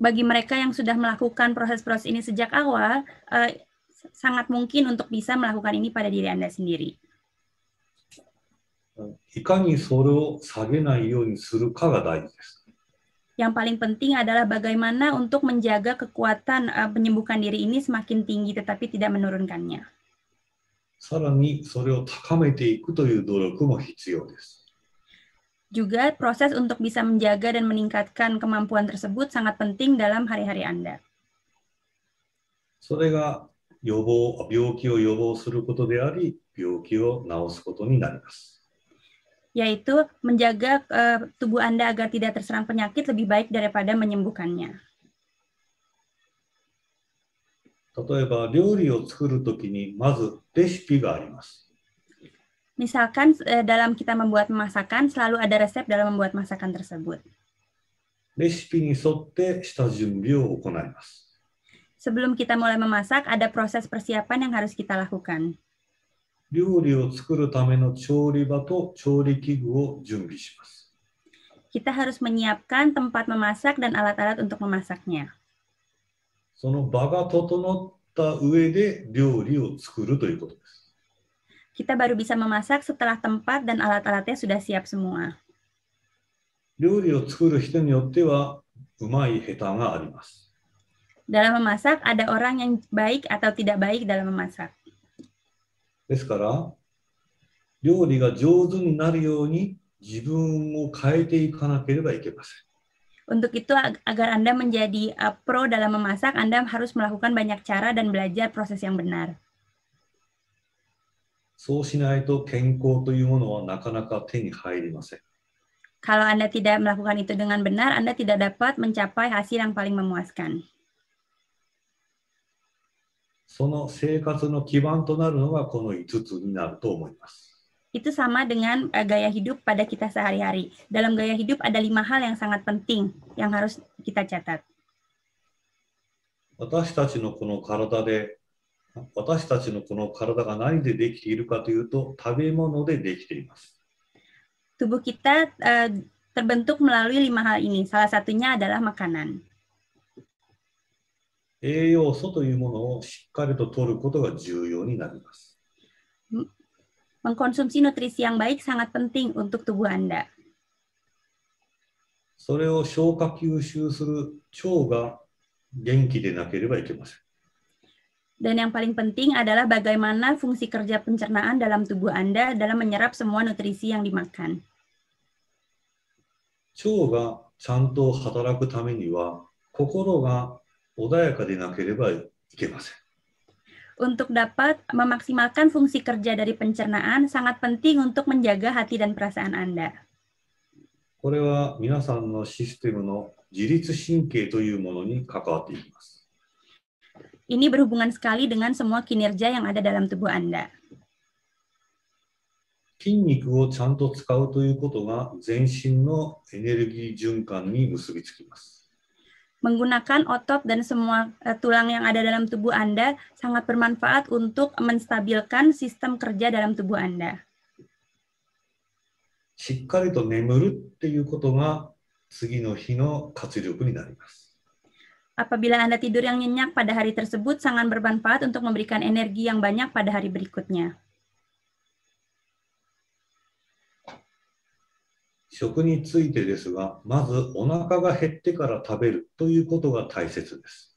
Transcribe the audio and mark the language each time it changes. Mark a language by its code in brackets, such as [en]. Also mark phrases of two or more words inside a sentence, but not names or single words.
[id] bagi mereka yang sudah melakukan proses-proses ini sejak awal, sangat mungkin untuk bisa melakukan ini pada diri Anda sendiri. [ja] いかにそれを下げないようにするかが大事です。 [id] Yang paling penting adalah bagaimana untuk menjaga kekuatan penyembuhkan diri ini semakin tinggi tetapi tidak menurunkannya. [ja] さらにそれを高めていくという努力も必要です。 [id] Juga proses untuk bisa menjaga dan meningkatkan kemampuan tersebut sangat penting dalam hari-hari Anda. [ja] それが病気を予防することであり、病気を治すことになります。 [id] Yaitu menjaga tubuh Anda agar tidak terserang penyakit lebih baik daripada menyembuhkannya. [ja] 例えば料理を作るときにまずレシピがあります。 [id] Misalkan dalam kita membuat masakan selalu ada resep dalam membuat masakan tersebut. [ja] レシピに沿って下準備を行います。 [id] Sebelum kita mulai memasak, ada proses persiapan yang harus kita lakukan. [ja] 料理を作るための調理場と調理器具を準備します。 [id] Kita harus menyiapkan tempat memasak dan alat-alat untuk memasaknya. [ja] その場が整った上で料理を作るということです。 [id] Kita baru bisa memasak setelah tempat dan alat-alatnya sudah siap semua. [ja] 料理を作る人によってはうまい下手があります。 [id] Dalam memasak, ada orang yang baik atau tidak baik dalam memasak. [ja] ですから、料理が上手になるように自分を変えていかなければいけません。 [id] Untuk itu, agar Anda menjadi pro dalam memasak, Anda harus melakukan banyak cara dan belajar proses yang benar. [ja] そうしないと健康というものはなかなか手に入りません。 [id] Kalau Anda tidak melakukan itu dengan benar, Anda tidak dapat mencapai hasil yang paling memuaskan. [ja] その生活の基盤となるのがこの5つになると思います。 [id] Itu sama dengan gaya hidup pada kita sehari-hari. Dalam gaya hidup ada 5 hal yang sangat penting yang harus kita catat. [ja] 私たちのこの体が何でできているかというと、食べ物でできています。 [id] Tubuh kita terbentuk melalui 5 hal ini. Salah satunya adalah makanan. [ja] 栄養素というものをしっかりと摂ることが重要になります。 [id] Mengkonsumsi nutrisi yang baik sangat penting untuk tubuh Anda. [ja] それを消化吸収する腸が元気でなければいけません。 [id] Dan yang paling penting adalah bagaimana fungsi kerja pencernaan dalam tubuh Anda dalam menyerap semua nutrisi yang dimakan. [ja] 腸がちゃんと働くためには、心が穏やかでなければいけません。 [id] Untuk dapat memaksimalkan fungsi kerja dari pencernaan, sangat penting untuk menjaga hati dan perasaan Anda. [ja] これは皆さんのシステムの自律神経というものに関わっていきます。 [id] Ini berhubungan sekali dengan semua kinerja yang ada dalam tubuh Anda. [ja] 筋肉をちゃんと使うということが全身のエネルギー循環に結びつきます。 [id] Menggunakan otot dan semua tulang yang ada dalam tubuh Anda sangat bermanfaat untuk menstabilkan sistem kerja dalam tubuh Anda. [ja] しっかりと眠るっていうことが次の日の活力になります。 [id] Apabila Anda tidur yang nyenyak pada hari tersebut, sangat bermanfaat untuk memberikan energi yang banyak pada hari berikutnya. [ja] 食についてですが、まずお腹が減ってから食べるということが大切です。